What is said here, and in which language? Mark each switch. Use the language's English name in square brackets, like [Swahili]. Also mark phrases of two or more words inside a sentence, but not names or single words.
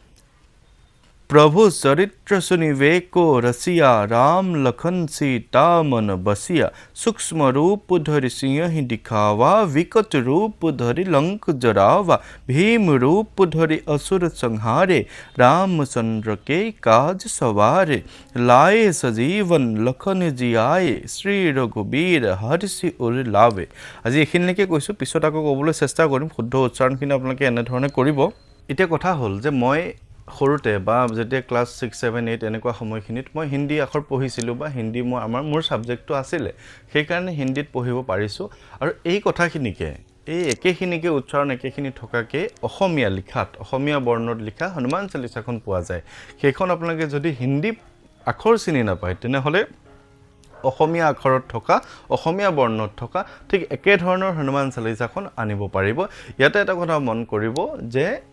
[Awadhi] प्रभु चरित्र सुनिवे को रसिया राम लखन सीता मन बसिया सूक्ष्म रूप धरि सिंह ही दिखावा विकट रूप धरि लंक जरावा भीम रूप धरि असुर संहारे रामचंद्र के काज सवारे लाए सजीवन लखन जियाए श्री रघुबीर हर्षि उर लावे [Assamese] আজি এখিনিলৈকে কৈছোঁ পিছত আকৌ ক'বলৈ চেষ্টা কৰিম শুদ্ধ উচ্চাৰণখিনি আপোনালোকে এনেধৰণে কৰিব এতিয়া কথা হ'ল যে মই সৰুতে বা যেতিয়া ক্লাছ 6 7 8 এনেকুৱা সময়খিনিত মই হিন্দী আখৰ পঢ়িছিলোঁ বা হিন্দী মোৰ সাবজেক্টটো আছিল সেই কাৰণে হিন্দীত পঢ়িব পাৰিছোঁ আৰু এই কথাখিনিকে এই একেখিনিকে উচ্চাৰণ একেখিনি থকাকে অসমীয়া লিখাত অসমীয়া বৰ্ণত লিখা হনুমান চালিচাখন পোৱা যায় সেইখন আপোনালোকে যদি হিন্দী আখৰ চিনি নাপায় তেনেহলে অসমীয়া আখৰত থকা অসমীয়া বৰ্ণত থকা ঠিক একে ধৰণৰ হনুমান চালিচাখন আনিব পাৰিব ইয়াতে এটা কথা মন কৰিব যে